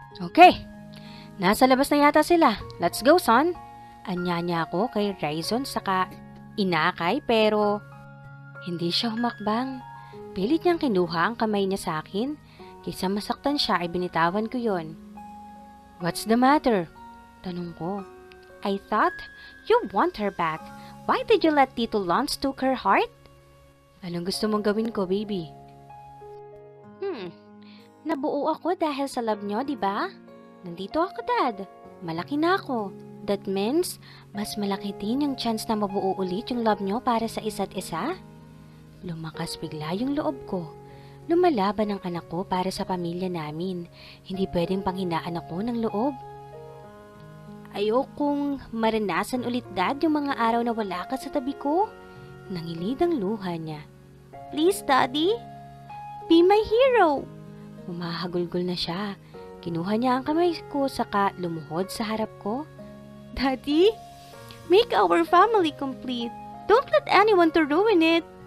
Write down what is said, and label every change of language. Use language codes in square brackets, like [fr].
[tl] Okay. Nasa labas na yata sila. [en] Let's go, son. [tl] Anya niya ako kay Ryzon saka inakay pero hindi siya humakbang. Pilit niyang kinuha ang kamay niya sa akin. Kaysa masaktan siya ay binitawan ko yon. [en] What's the matter? [tl] Tanong ko. [en] I thought you want her back. Why did you let Tito Lance took her heart? [tl] Anong gusto mong gawin ko, baby? Nabuo ako dahil sa love niyo, di ba? Nandito ako, Dad. Malaki na ako. [en] That means, [tl] mas malaki din yung chance na mabuo ulit yung love niyo para sa isa't isa. Lumakas bigla yung loob ko. Lumalaban ang anak ko para sa pamilya namin. Hindi pwedeng panghinaan ako ng loob. Ayokong maranasan ulit, Dad, yung mga araw na wala ka sa tabi ko. Nangilid ang luha niya. [en] Please, Daddy. Be my hero. [tl] Humahagulgol na siya. Kinuha niya ang kamay ko saka lumuhod sa harap ko. [en] Daddy, make our family complete. Don't let anyone to ruin it.